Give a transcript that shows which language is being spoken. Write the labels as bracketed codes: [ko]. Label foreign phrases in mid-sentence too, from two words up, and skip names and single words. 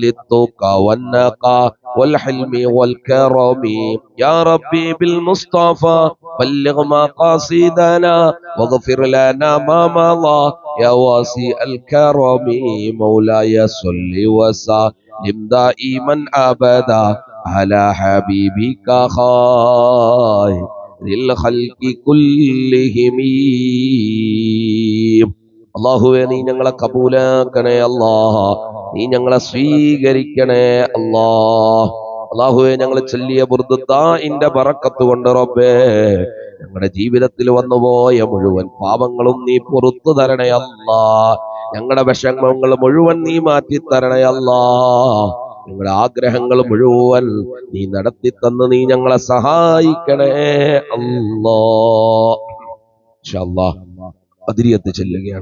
[ar] التقى والنقى والحلم والكرم يا ربي بالمصطفى بلغ مقاصدنا واغفر لنا ما مضى يا واسع الكرم مولاي صل وسلم دائما أبدا على حبيبك خير الخلق كلهم [ml] അല്ലാഹുവേ നീ ഞങ്ങളെ കബൂലാക്കണേ അല്ലാഹ് നീ ഞങ്ങളെ സ്വീകരിക്കണേ അല്ലാഹ് അല്ലാഹുവേ ഞങ്ങൾ ചൊല്ലിയ ബുർദുദ്ദാഇന്റെ ബറക്കത്ത് കൊണ്ട് റബ്ബേ ഞങ്ങളുടെ ജീവിതത്തിൽ വന്നുപോയ മുഴുവൻ പാപങ്ങളും നീ പുറത്തു തരണേ അല്ലാഹ് ഞങ്ങളുടെ വിഷമങ്ങൾ മുഴുവൻ നീ മാറ്റി തരണേ അല്ലാഹ് ഞങ്ങളുടെ ആഗ്രഹങ്ങൾ മുഴുവൻ നീ നടത്തി തന്ന് നീ ഞങ്ങളെ സഹായിക്കണേ അല്ലാഹ് [ar] إن شاء الله [ml] അതിരിയത്ത് ചെല്ലുകയാണ്.